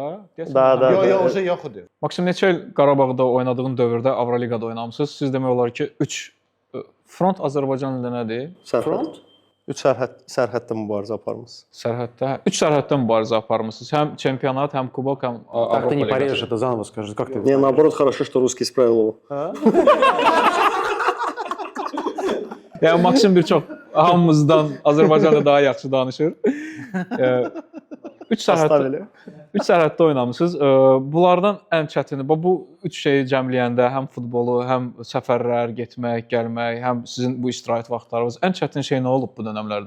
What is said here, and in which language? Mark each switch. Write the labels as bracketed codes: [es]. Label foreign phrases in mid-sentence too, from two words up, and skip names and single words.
[az] Da. Yox, o şey yox idi. Maksim neçə il Qarabağda oynadığın dövrdə Avroliqada oynamısınız? Siz demək olar ki 3 Front Azərbaycan dilində nədir? Front? 3 sərhəddə mübarizə aparmısınız. Sərhəddə 3 sərhəddə mübarizə aparmısınız. Həm çempionat, həm kubok, həm [ru] Так ты не [az] Avropa [ru] порежешь [az] liqası. [ru] это заново, скажи, как ты? Не, наоборот, хорошо, что русский исправил его. [az] Yəni Maksim bir çox hamımızdan Azərbaycanda daha yaxşı danışır. 3 sərhəddə oynamısınız. Bunlardan ən çətini bu 3 şeyi cəmləyəndə həm futbolu, həm səfərlər, getmək, gəlmək, həm sizin bu istirahət vaxtlarınız ən çətin şey nə olub bu dövrlərdə?